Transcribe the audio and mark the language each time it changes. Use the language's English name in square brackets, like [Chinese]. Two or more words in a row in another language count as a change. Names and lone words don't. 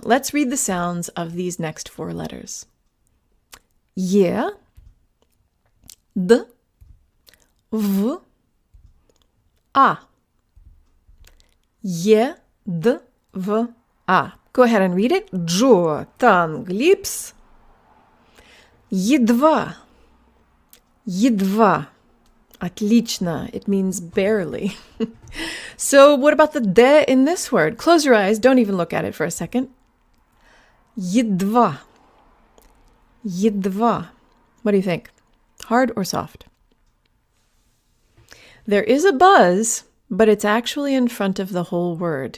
[English] Let's read the sounds of these next four letters. [Russian] Е, Д, В, А. Е, Д, В, А. [English] Go ahead and read it. Джо танк липс. [Russian] Едва. Едва. Отлично. [English] It means barely. So what about the de in this word? Close your eyes. Don't even look at it for a second. [Russian] Едва. Едва. [English] What do you think? Hard or soft? There is a buzz, but it's actually in front of the whole word.